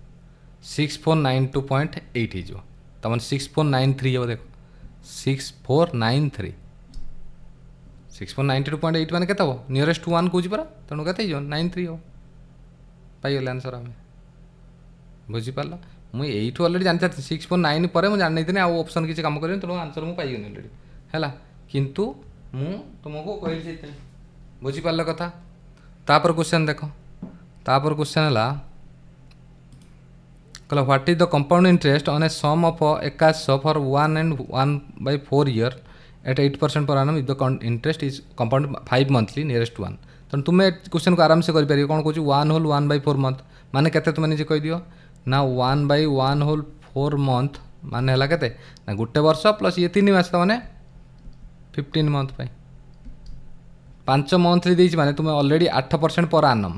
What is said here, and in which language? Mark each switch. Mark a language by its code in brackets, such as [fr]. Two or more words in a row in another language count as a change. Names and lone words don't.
[or] 6492.8 ହେଇଯିବ ତାମାନେ 6493 ହେବ ଦେଖ 6493 6492.8 ମାନେ କେତେ ହେବ ନିୟରେଷ୍ଟ 1 କହୁଛି ପରା ତେଣୁ କେତେ ହେଇଯିବ 93 ହେବ ପାଇଗଲେ ଆନ୍ସର ଆମେ ବୁଝିପାରିଲ ମୁଁ ଏଇଠୁ ଅଲରେଡ଼ି ଜାଣିଥିଲି 649 ପରେ ମୁଁ ଜାଣିନେଇଥିଲି ଆଉ ଅପସନ୍ କିଛି କାମ କରିନି ତେଣୁ ଆନ୍ସର ମୁଁ ପାଇଗଲି ଅଲରେଡ଼ି ହେଲା କିନ୍ତୁ ମୁଁ ତୁମକୁ କହିଲି ସେଇଥିପାଇଁ ବୁଝିପାରିଲ କଥା ତାପରେ କ୍ୱେଶ୍ଚନ୍ ଦେଖ ତାପରେ କ୍ୱେଶ୍ଚନ୍ ହେଲା କହିଲା [en] what is the compound interest on a sum of 8100 for 1 and 1/4 year at 8% per annum if the interest is compound 5 monthly nearest 1 [or] ତେଣୁ ତୁମେ କ୍ୱେଶ୍ଚନ୍ [hi] को आराम से [or] କରିପାରିବ କ'ଣ କହୁଛି 1/1/4 month ମାନେ କେତେ ତୁମେ ନିଜେ କହିଦିଅ ନା 1/1/4 month ମାନେ ହେଲା କେତେ ନା ଗୋଟେ ବର୍ଷ ପ୍ଲସ୍ ଇଏ 3 ମାସ ମାନେ 15 month ପାଇଁ 5 ମନ୍ଥଲି ଦେଇଛି ମାନେ ତୁମେ ଅଲରେଡ଼ି 8% [en] per annum